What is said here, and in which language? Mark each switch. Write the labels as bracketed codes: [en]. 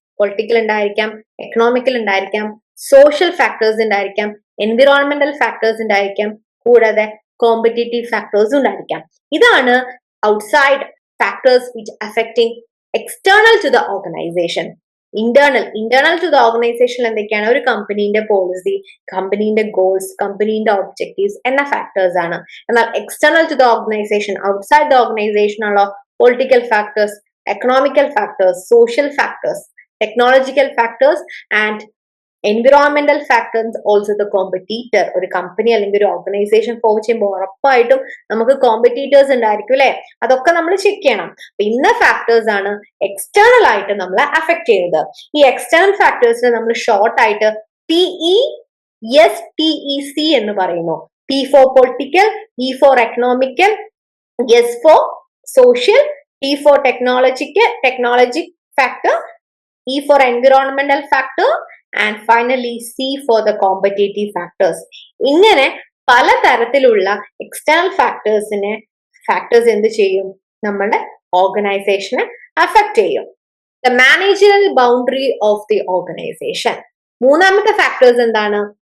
[ml] Political ഉണ്ടായിരിക്കാം, economical ഉണ്ടായിരിക്കാം, social factors ഉണ്ടായിരിക്കാം, എൻവിറോൺമെന്റൽ ഫാക്ടേഴ്സ് ഉണ്ടായിരിക്കാം, കൂടാതെ കോമ്പറ്റീറ്റീവ് ഫാക്ടേഴ്സ് ഉണ്ടായിരിക്കാം. ഇതാണ് [en] Outside factors which affecting external to the organization. [ml] Internal to the organisation എന്തൊക്കെയാണ്? ഒരു കമ്പനീന്റെ പോളിസി, കമ്പനീന്റെ ഗോൾസ്, കമ്പനീന്റെ ഒബ്ജക്റ്റീവ്സ് എന്ന ഫാക്ടേഴ്സ് ആണ്. എന്നാൽ [en] External to the organization, outside the organization ഉള്ള political factors, economical factors, social factors, technological factors and environmental factors, also the competitor. [ml] ഒരു company അല്ലെങ്കിൽ ഒരു organisation form ചെയ്യുമ്പോൾ ഉറപ്പായിട്ടും നമുക്ക് കോമ്പറ്റീറ്റേഴ്സ് ഉണ്ടായിരിക്കും അല്ലെ. അതൊക്കെ നമ്മൾ ചെക്ക് ചെയ്യണം. ഇന്ന ഫാക്ടേഴ്സ് ആണ് എക്സ്റ്റേണൽ ആയിട്ട് നമ്മളെ അഫക്ട് ചെയ്യുന്നത്. ഈ എക്സ്റ്റേണൽ ഫാക്ടേഴ്സിനെ നമ്മൾ ഷോർട്ട് ആയിട്ട് PESTEC എന്ന് പറയുന്നു. [en] P for political, E for economical, S for social, T for technology factor, E for environmental factor and finally C for the competitive factors. [ml] ഇങ്ങനെ പലതരത്തിലുള്ള എക്സ്റ്റേണൽ ഫാക്ടേഴ്സ് എന്ത് ചെയ്യും? നമ്മുടെ ഓർഗനൈസേഷനെ അഫക്ട് ചെയ്യും. [en] The managerial boundary of the organization. [ml] മൂന്നാമത്തെ factors എന്താണ്?